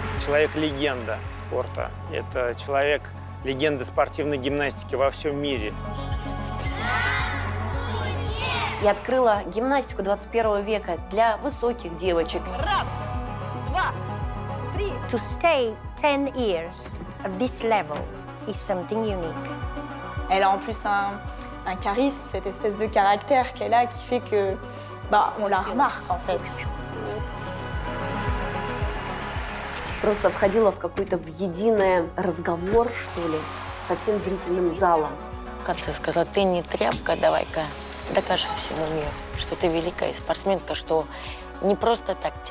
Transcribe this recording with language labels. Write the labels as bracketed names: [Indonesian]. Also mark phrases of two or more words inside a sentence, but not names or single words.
[Russian] человек-легенда спорта. Это человек-легенда спортивной гимнастики во всем мире. Я открыла гимнастику 21 века для высоких девочек. Раз, два, три. [English] To stay 10 years at this level is something unique. [French] Elle a en plus un charisme, cette espèce de caractère qu'elle a qui fait que, on la remarque en fait. [Russian] Просто входила в какой-то в единый разговор, что ли, со всем зрительным залом. Катя сказала, ты не тряпка, давай-ка докажи всему миру, что ты великая спортсменка, что не просто так тебя.